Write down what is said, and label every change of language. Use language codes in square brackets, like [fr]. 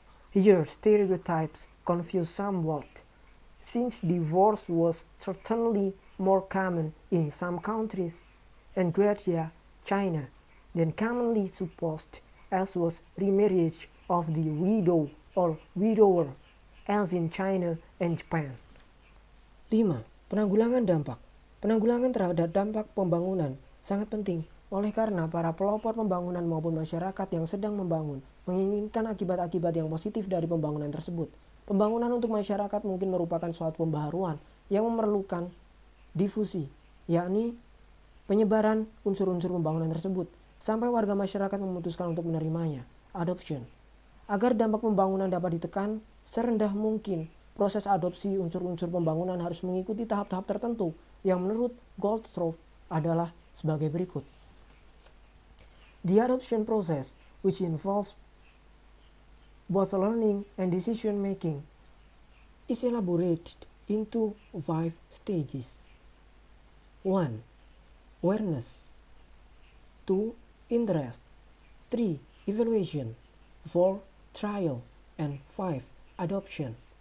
[en] Here stereotypes confuse somewhat, since divorce was certainly more common in some countries, and gratia, China, than commonly supposed, as was remarriage of the widow or widower, as in China and Japan. [id] 5. Penanggulangan dampak. Penanggulangan terhadap dampak pembangunan sangat penting, oleh karena para pelopor pembangunan maupun masyarakat yang sedang membangun menginginkan akibat-akibat yang positif dari pembangunan tersebut. Pembangunan untuk masyarakat mungkin merupakan suatu pembaharuan yang memerlukan difusi, yakni penyebaran unsur-unsur pembangunan tersebut sampai warga masyarakat memutuskan untuk menerimanya, adoption. Agar dampak pembangunan dapat ditekan serendah mungkin, proses adopsi unsur-unsur pembangunan harus mengikuti tahap-tahap tertentu yang menurut Goldthorpe adalah sebagai berikut. [en] The adoption process, which involves both learning and decision making, is elaborated into 5 stages. 1. Awareness. 2. Interest. 3. Evaluation. 4. Trial. And 5. Adoption.